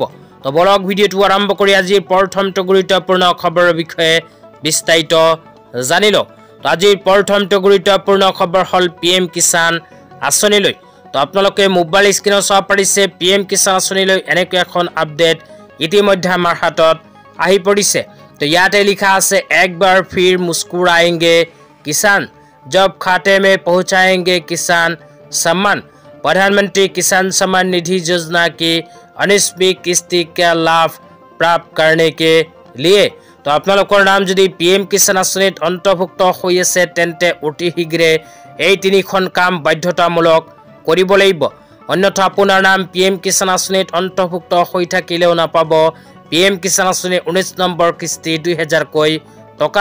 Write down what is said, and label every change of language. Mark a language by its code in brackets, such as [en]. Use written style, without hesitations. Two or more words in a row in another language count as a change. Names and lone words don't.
[as] তো বলক ভিডিঅ'টো আৰম্ভ কৰি আজিৰ প্ৰথমটো গুৰুত্বপূৰ্ণ খবৰৰ বিষয়ে বিস্তাৰিত জানি লওঁ। তো আজিৰ প্ৰথমটো গুৰুত্বপূৰ্ণ খবৰ হ'ল PM কিষাণ আঁচনিলৈ। তো আপোনালোকে মোবাইল স্ক্ৰীনত চাব পাৰিছে PM কিষাণ আঁচনিলৈ এনেকৈ এখন আপডেট ইতিমধ্যে আমাৰ হাতত আহি পৰিছে। [hi] तो याते लिखा আছে एक बार फिर मुस्कुराएंगे किसान, जब खाते में पहुंचाएंगे किसान सम्मान। प्रधानमंत्री किसान सम्मान निधि योजना की 19वीं किस्ती का लाभ प्राप्त करने के लिए तो [as] আপোনালোকৰ নাম যদি PM কিষাণ আঁচনিত অন্তৰ্ভুক্ত হৈ আছে তেন্তে অতি শীঘ্ৰে এই তিনিখন কাম বাধ্যতামূলক কৰিব লাগিব, অন্যথা আপোনাৰ নাম PM কিষাণ আঁচনিত অন্তৰ্ভুক্ত হৈ থাকিলেও নাপাব PM কিষাণ আঁচনি 19 নম্বৰ কিস্তি 2000 টকা।